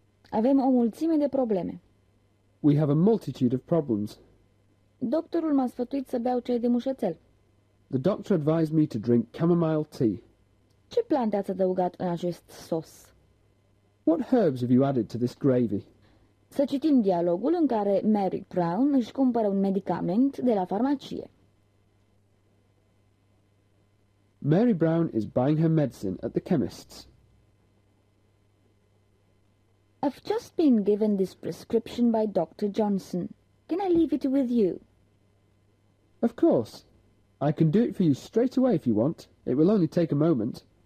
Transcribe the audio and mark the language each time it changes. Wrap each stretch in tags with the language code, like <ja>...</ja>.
<ro>Avem o mulțime de probleme.</ro> <en>We have a multitude of problems.</en> <ro>Doctorul m-a sfătuit să beau ceai de mușețel.</ro> <en>The doctor advised me to drink chamomile tea.</en> <ro>Ce plante ați adăugat în acest sos?</ro> <en>What herbs have you added to this gravy?</en> <ro>Să citim dialogul în care Mary Brown își cumpără un medicament de la farmacie.</ro> <en>Mary Brown is buying her medicine at the chemist's. I've just been given this prescription by Dr. Johnson. Can I leave it with you? Of course. I can do it for you straight away if you want. It will only take a moment.</en>